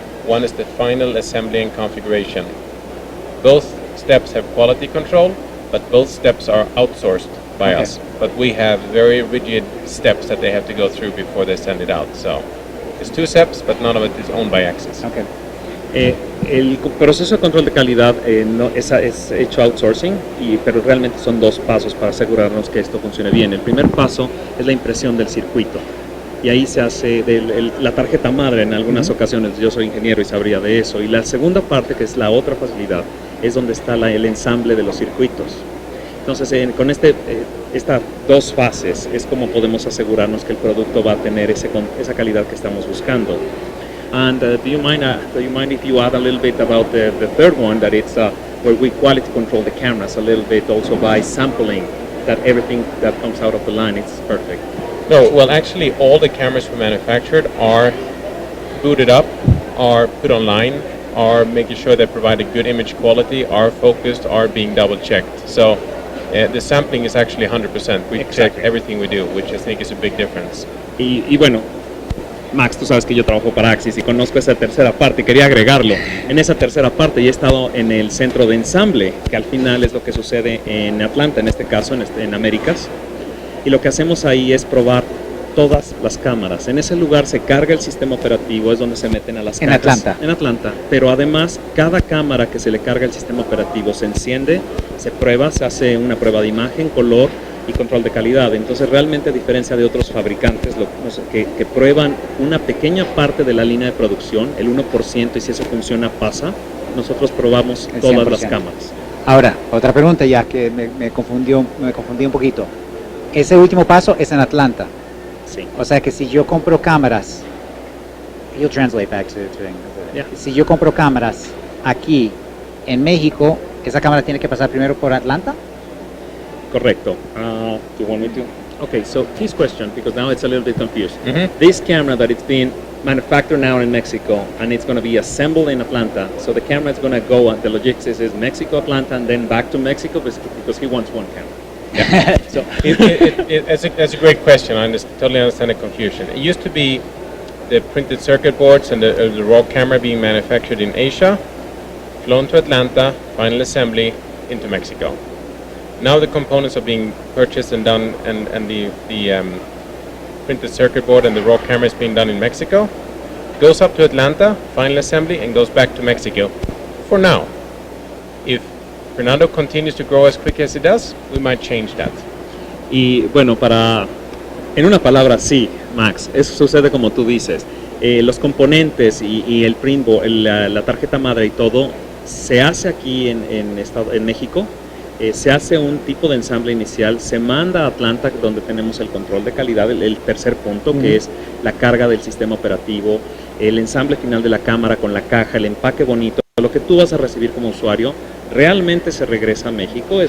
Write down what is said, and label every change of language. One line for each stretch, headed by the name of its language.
English: One is the final assembly and configuration. Both steps have quality control, but both steps are outsourced by us. But we have very rigid steps that they have to go through before they send it out. So it's 2 steps, but none of it is owned by Axis. Okay.
Spanish: El proceso de control de calidad no, es hecho outsourcing, pero realmente son 2 pasos para asegurarnos que esto funcione bien. El primer paso es la impresión del circuito, y ahí se hace la tarjeta madre en algunas ocasiones. Yo soy ingeniero y sabría de eso. Y la segunda parte, que es la otra facilidad, es donde está el ensamble de los circuitos. Entonces, con estas dos fases es como podemos asegurarnos que el producto va a tener esa calidad que estamos buscando.
English: And do you mind if you add a little bit about the third one, that it's where we quality control the cameras a little bit also by sampling that everything that comes out of the line is perfect? No, well, actually, all the cameras we manufactured are booted up, are put online, are making sure they provide a good image quality, are focused, are being double checked. So the sampling is actually 100%. We check everything we do, which I think is a big difference.
Spanish: Y bueno, Max, tú sabes que yo trabajo para Axis y conozco esa tercera parte, quería agregarlo. En esa tercera parte ya he estado en el centro de ensamble, que al final es lo que sucede en Atlanta, en este caso, en Américas. Y lo que hacemos ahí es probar todas las cámaras. En ese lugar se carga el sistema operativo, es donde se meten a las cajas. En Atlanta. Pero además, cada cámara que se le carga el sistema operativo se enciende, se prueba, se hace una prueba de imagen, color y control de calidad. Entonces, realmente, a diferencia de otros fabricantes que prueban una pequeña parte de la línea de producción, el 1%, y si eso funciona, pasa, nosotros probamos todas las cámaras. Ahora, otra pregunta ya que me confundí un poquito. Ese último paso es en Atlanta. Sí. O sea que si yo compro cámaras,
English: you'll translate back to English. Yeah.
Spanish: Si yo compro cámaras aquí en México, esa cámara tiene que pasar primero por Atlanta. Correcto.
English: Do you want me to? Okay, so his question, because now it's a little bit confused. Mhm. This camera that it's being manufactured now in Mexico and it's going to be assembled in Atlanta, so the camera is going to go, the logistics is Mexico, Atlanta, and then back to Mexico because he wants one camera. Yeah. So that's a great question. I totally understand the confusion. It used to be the printed circuit boards and the raw camera being manufactured in Asia, flown to Atlanta, final assembly into Mexico. Now the components are being purchased and done, and the printed circuit board and the raw camera is being done in Mexico. Goes up to Atlanta, final assembly, and goes back to Mexico. For now, if Fernando continues to grow as quick as he does, we might change that.
Spanish: Y bueno, en una palabra, sí, Max, eso sucede como tú dices. Los componentes y el print board, la tarjeta madre y todo, se hace aquí en México. Se hace un tipo de ensamble inicial, se manda a Atlanta, donde tenemos el control de calidad, el tercer punto, que es la carga del sistema operativo, el ensamble final de la cámara con la caja, el empaque bonito, lo que tú vas a recibir como usuario, realmente se regresa a México.